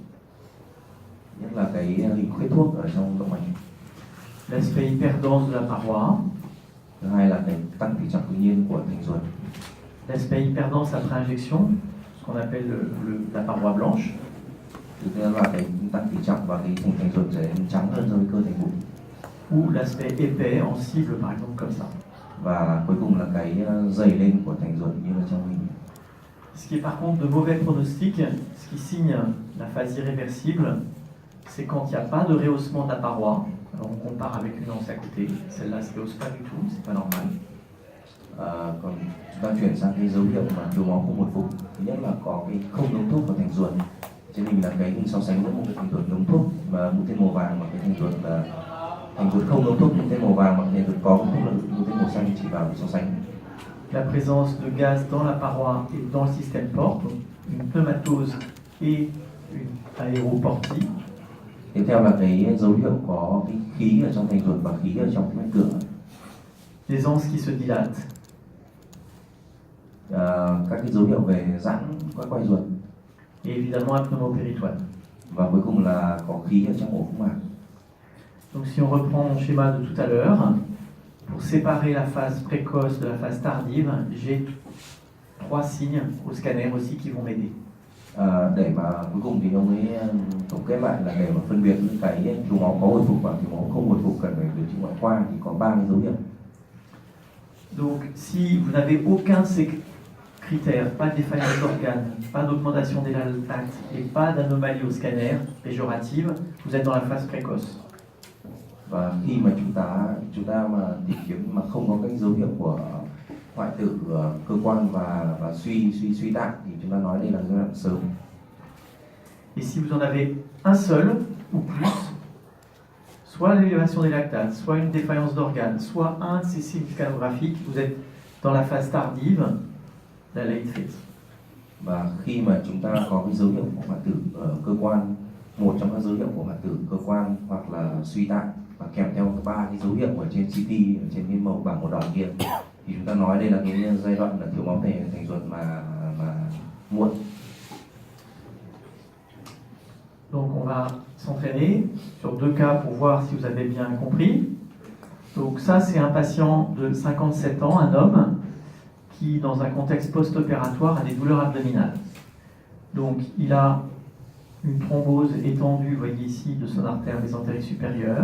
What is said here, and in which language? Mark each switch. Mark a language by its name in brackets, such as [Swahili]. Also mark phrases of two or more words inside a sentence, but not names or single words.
[Vietnamese] nhất là cái hình khuyết thuốc ở trong động mạch. [French] l'aspect hyperdense de la paroi, [Vietnamese] Thứ hai là cái tăng tỉ trọng tự nhiên của thành ruột. [French] l'aspect hyperdense après injection, ce qu'on appelle la paroi blanche, [Vietnamese] Thứ tư là cái tăng tỉ trọng và cái thành ruột sẽ trắng hơn so với cơ thể bụng. [French] ou l'aspect épais en cible par exemple comme ça. [Vietnamese] Và cuối cùng là cái dày lên của thành ruột như là trong hình. [French] Ce qui est par contre de mauvais pronostic, ce qui signe la phase irréversible, c'est quand il n'y a pas de rehaussement de la paroi. Alors on compare avec une anse à côté, celle-là ne se rehausse pas du tout, c'est pas normal. [Vietnamese] Còn chúng ta chuyển sang cái dấu hiệu mà thiếu máu không hồi phục, thứ nhất là có cái không ngấm thuốc vào thành ruột. Trên hình là cái hình so sánh với một cái thành ruột ngấm thuốc và mũi tên màu vàng, và cái thành ruột là thành ruột không ngấm thuốc mũi tên màu vàng, và thành ruột có thuốc là mũi tên màu xanh chỉ vào so sánh. [French] La présence de gaz dans la paroi et dans le système porte, donc une pneumatose et une aéroportie. [Vietnamese] Tiếp theo là cái dấu hiệu có cái khí ở trong thành ruột và khí ở trong cái mạch cửa. [French] Des anses qui se dilatent, [Vietnamese] Các cái dấu hiệu về giãn các quai ruột, [French] et évidemment un pneumopéritoine. [Vietnamese] và cuối cùng là có khí ở trong ổ phúc mạc. [French] Donc si on reprend mon schéma de tout à l'heure, pour séparer la phase précoce de la phase tardive, j'ai 3 signes au scanner aussi qui vont m'aider. [Vietnamese] Để mà cuối cùng thì ông ấy tổng kết lại là để mà phân biệt những cái thiếu máu có hồi phục và thiếu máu không hồi phục cần phải điều trị ngoại khoa thì có 3 cái dấu hiệu. [French] Donc si vous n'avez aucun de ces critères, pas de défaillance d'organes, pas d'augmentation des lactates et pas d'anomalie au scanner péjorative, vous êtes dans la phase précoce. [Vietnamese] Và khi mà chúng ta mà tìm kiếm mà không có các dấu hiệu của hoại tử cơ quan và suy tạng thì chúng ta nói đây là giai đoạn sớm. [French] Et si vous en avez un seul ou plus, soit l'élévation des lactates, soit une défaillance d'organes, soit un de ces signes scanographiques, vous êtes dans la phase tardive, la [English] late phase. [Vietnamese] Và khi mà chúng ta có cái dấu hiệu của hoại tử ở cơ quan, một trong các dấu hiệu của hoại tử cơ quan hoặc là suy tạng và kèm theo 3 cái dấu hiệu ở trên CT, ở trên cái màu bảng màu đỏ kia thì chúng ta nói đây là cái giai đoạn là thiếu máu thành ruột mà muộn. [French] Donc on va s'entraîner sur 2 cas pour voir si vous avez bien compris. Donc ça c'est un patient de 57 ans, un homme, qui dans un contexte post-opératoire a des douleurs abdominales. Donc il a une thrombose étendue, vous voyez ici, de son artère mésentérique supérieure.